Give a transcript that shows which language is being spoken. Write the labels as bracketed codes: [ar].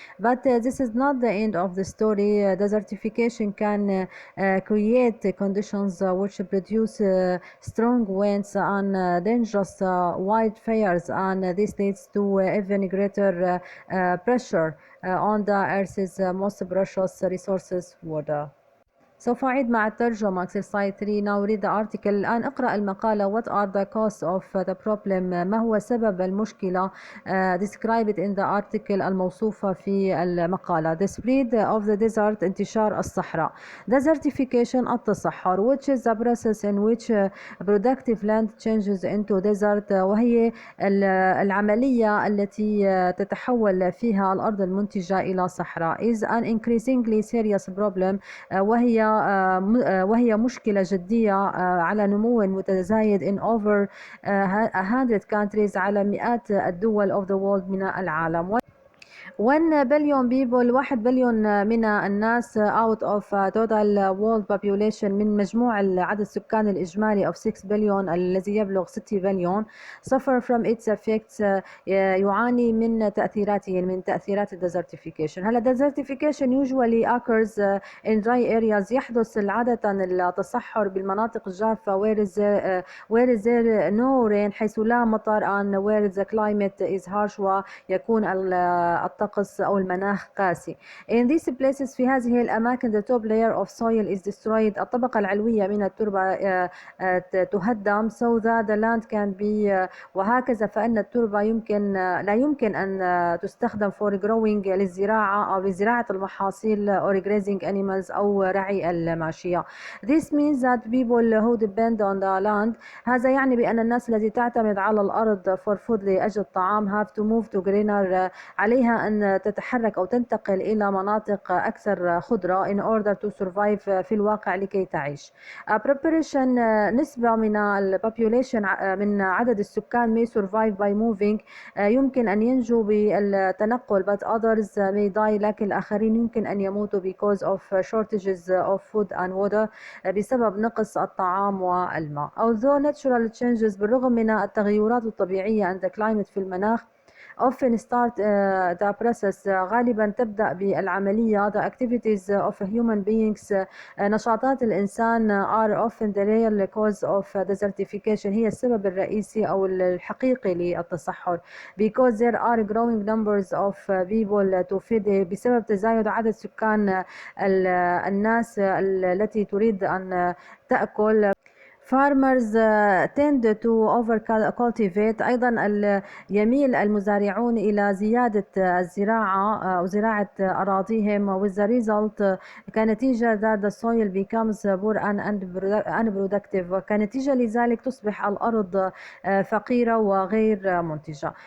[en] But this is not the end of the story. Desertification can create conditions which produce strong winds and dangerous wildfires, and this leads to even greater pressure on the Earth's most precious resources, water. [ar] سوف أعيد مع الترجمة exercise 3. [en] Now read the article. الآن اقرأ المقالة. What are the causes of the problem? [ar] ما هو سبب المشكلة? [en] Describe it in the article الموصوفة في المقالة. The spread of the desert, انتشار الصحراء. Desertification, التصحر, which is the process in which productive land changes into desert, وهي العملية التي تتحول فيها الأرض المنتجة إلى صحراء. Is an increasingly serious problem, وهي مشكلة جدية على نمو متزايد in over 100 countries، على مئات الدول of the world من العالم. [ar] 1 billion people، 1 بليون من الناس out of total world population، من مجموع عدد السكان الإجمالي of 6 billion الذي يبلغ 6 بليون، suffer from its effects، يعاني من تأثيراته، من تأثيرات desertification. [en] هلا desertification usually occurs in dry areas، يحدث عادة التصحر بالمناطق الجافة where is there no rain، حيث لا مطر، and where the climate is harsh، ويكون الطقس أو المناخ قاسي. In these places، في هذه الأماكن the top layer of soil is destroyed، الطبقة العلوية من التربة تهدم، so that the land can be، وهكذا فإن التربة لا يمكن أن تستخدم for growing، للزراعة أو لزراعة المحاصيل، or grazing animals أو رعي الماشية. [ar] This means that people who depend on the land، هذا يعني بأن الناس التي تعتمد على الأرض for food، لأجل الطعام، have to move to greener، عليها أن تتحرك أو تنتقل إلى مناطق أكثر خضرة in order to survive، في الواقع لكي تعيش. [en] Preparation، نسبة من population، من عدد السكان may survive by moving، يمكن أن ينجو بالتنقل، but others may die، لكن الآخرين يمكن أن يموتوا because of shortages of food and water، بسبب نقص الطعام والماء. Although natural changes، بالرغم من التغيرات الطبيعية and the climate في المناخ often start the process، غالبا تبدأ بالعملية the activities of human beings، نشاطات الإنسان are often the real cause of desertification، هي السبب الرئيسي أو الحقيقي للتصحر. because there are growing numbers of people to feed، بسبب تزايد عدد سكان الناس التي تريد أن تأكل. [ar] Farmers tend to over cultivate، أيضا يميل المزارعون إلى زيادة الزراعة أو زراعة أراضيهم، with the result، كنتيجة that the soil becomes poor and unproductive، وكنتيجة لذلك تصبح الأرض فقيرة وغير منتجة.